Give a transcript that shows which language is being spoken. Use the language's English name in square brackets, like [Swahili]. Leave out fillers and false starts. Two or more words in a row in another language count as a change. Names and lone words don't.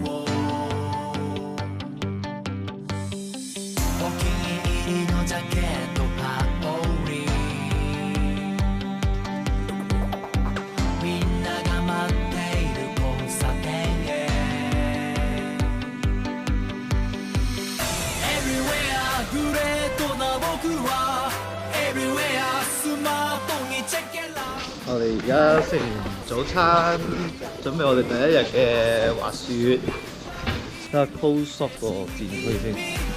[Japanese] お気に入りのジャケット羽織みんなが待っている交差点へ Everywhere グレートな僕は Everywhere スマートにチェッケラ [Cantonese] 我哋而家食完早餐，準備我哋第一日嘅滑雪。睇下 [English] close up [Cantonese] 個戰區先。